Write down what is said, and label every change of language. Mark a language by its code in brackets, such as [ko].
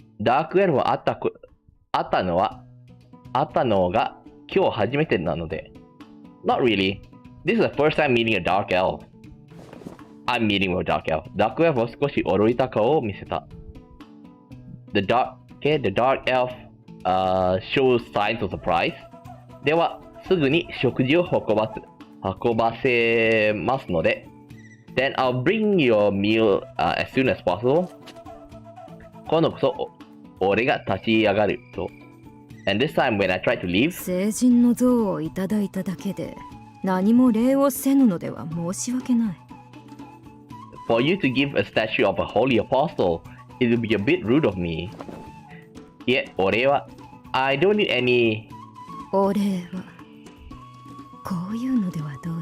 [ja] ダークエルフは会ったのが今日初めてなので。 [en] Not really. This is the first time meeting a dark elf. I'm meeting with a dark elf. [ja] ダークエルフは少し驚いた顔を見せた。 [en] The dark elf shows signs of surprise. [ja] では、すぐに食事を運ばせますので。 [en] Then I'll bring your meal as soon as possible. [ja] 今度こそ俺が立ち上がると。 [en] And this time when I tried to leave, [ja] 聖人の像をいただいただけで何も礼をせぬのでは申し訳ない。 [en] For you to give a statue of a holy apostle, it would be a bit rude of me. [ja] いえ、俺は [en] I don't need any. [ja] お礼はこういうのではどうだ。